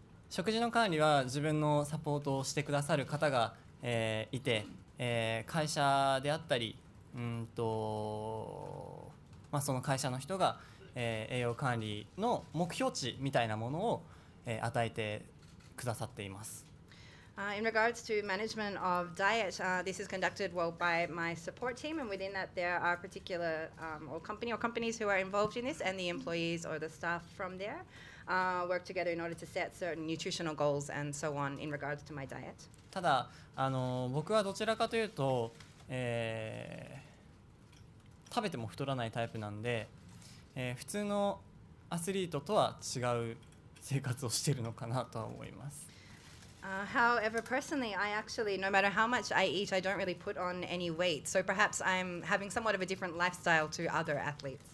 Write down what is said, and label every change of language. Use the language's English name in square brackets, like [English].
[Japanese] 食事の管理は自分のサポートをしてくださる方が、いて、会社であったり、その会社の人が、栄養管理の目標値みたいなものを、与えてくださっています。 [English] In regards to management of diet, this is conducted by my support team, and within that there are particular companies who are involved in this, and the employees or the staff from there work together in order to set certain nutritional goals and so on in regards to my diet. [Japanese] ただ僕はどちらかというと、食べても太らないタイプなんで、普通のアスリートとは違う生活をしているのかなとは思います。 [English] However, personally, I actually, no matter how much I eat, I don't really put on any weight. So perhaps I'm having somewhat of a different lifestyle to other athletes.